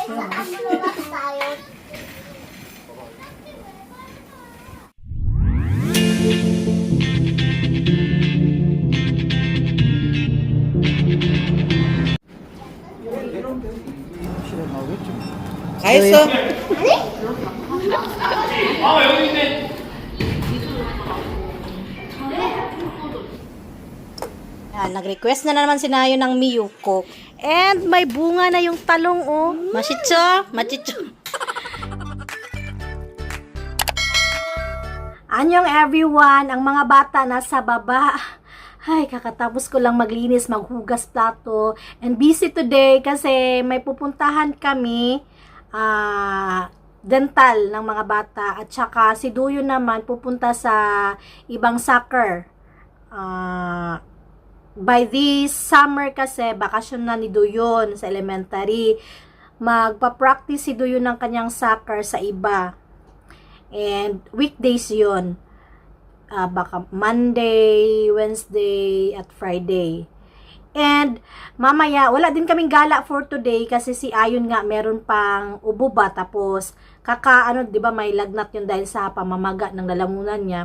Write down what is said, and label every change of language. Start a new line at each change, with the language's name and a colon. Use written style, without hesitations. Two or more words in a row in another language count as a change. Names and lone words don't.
Korean: 이거 안 들어갔어요. 실어 나오겠죠. 다 했어?
Filipino: Yan, nag-request na naman si Nayo ng Miyuko. And may bunga na yung talong, oh. Masitso, machicho. Anyong everyone, ang mga bata nasa baba. Ay, kakatapos ko lang maglinis, maghugas plato. And
English: busy today
Filipino: kasi may pupuntahan kami, dental ng mga bata. At saka si Duyo naman pupunta sa ibang soccer.
English: By this summer
Filipino: kasi, bakasyon na ni Duyon sa elementary. Magpa-practice si Duyon ng kanyang soccer sa iba. And weekdays yun. Baka Monday, Wednesday, at Friday. And mamaya, wala din kaming gala for today kasi si Ayon nga meron pang ubo ba, tapos di ba may lagnat yun dahil sa pamamaga ng lalamunan niya.